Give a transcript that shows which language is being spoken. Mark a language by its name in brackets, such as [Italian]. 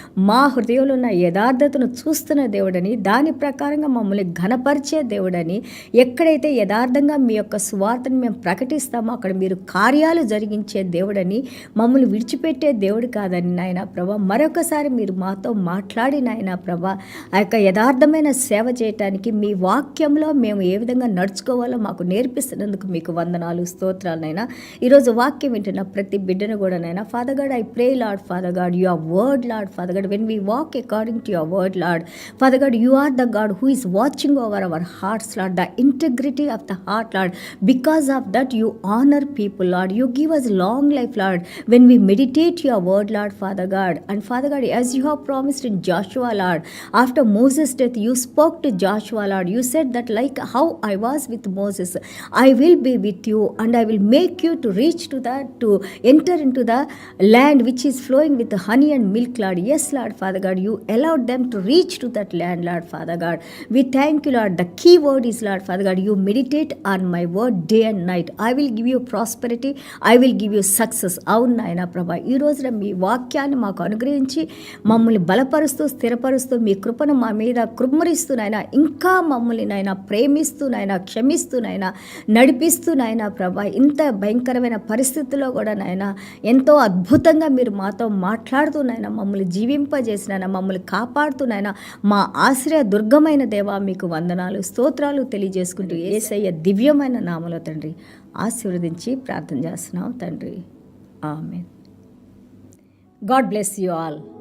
[Telugu] మా హృదయంలో ఉన్న యథార్థతను చూస్తున్న దేవుడని, దాని ప్రకారంగా మమ్మల్ని ఘనపరిచే దేవుడని, ఎక్కడైతే యథార్థంగా మీ యొక్క సువార్తను మేము ప్రకటిస్తామో అక్కడ మీరు కార్యాలు జరిగించే దేవుడని, మమ్మల్ని విడిచిపెట్టే దేవుడు కాదని నాయన ప్రభా, మరొకసారి మీరు మాతో మాట్లాడి నాయన ప్రభా, ఆ యొక్క యథార్థమైన సేవ చేయటానికి మీ వాక్యంలో మేము ఏ విధంగా నడుచుకోవాలో మాకు నేర్పిస్తున్నందుకు మీకు వందనాలు, స్తోత్రాలనైనా. ఈరోజు వాక్యం వింటున్న ప్రతి బిడ్డను కూడా నైనా [English] Father God, I pray Lord father God, your word Lord father God, when we walk according to your word Lord father God, you are the God who is watching over our hearts Lord, the integrity of the heart Lord. Because of that you honour people Lord, you give us long life Lord when we meditate your word Lord Father God. And Father God, as you have promised in Joshua Lord, after Moses' death you spoke to Joshua Lord, you said that like how I was with Moses, I will be with you and I will make you to reach to that, to enter into the land which is flowing with honey and milk Lord. Yes Lord Father God, you allowed them to reach to that land Lord Father God. We thank you Lord. The key word is Lord Father God, you meditate on my word day and night. I will give you prosperity, I will give you success. [Telugu] అవును నాయన ప్రభా, ఈ రోజున మీ వాక్యాన్ని మాకు అనుగ్రహించి మమ్మల్ని బలపరుస్తూ స్థిరపరుస్తూ మీ కృపను మా మీద మీద కుమ్మరిస్తూనైనా ఇంకా మమ్మల్ని నాయన ప్రేమిస్తూనైనా క్షమిస్తూనైనా నడిపిస్తూనైనా ప్రభా ఇంత భయంకరమైన పరిస్థితుల్లో కూడా నాయన ఎంతో అద్భుతంగా మీరు మాతో మాట్లాడుతూనైనా మమ్మల్ని జీవింపజేసినైనా మమ్మల్ని కాపాడుతూనైనా మా ఆశ్రయ దుర్గమైన దేవా మీకు వందనాలు స్తోత్రాలు తెలియజేసుకుంటూ యేసయ్య దివ్యమైన నామములో తండ్రి ఆశీర్వదించి ప్రార్థన చేస్తున్నాం తండ్రి ఆమేన్. [English] God bless you all.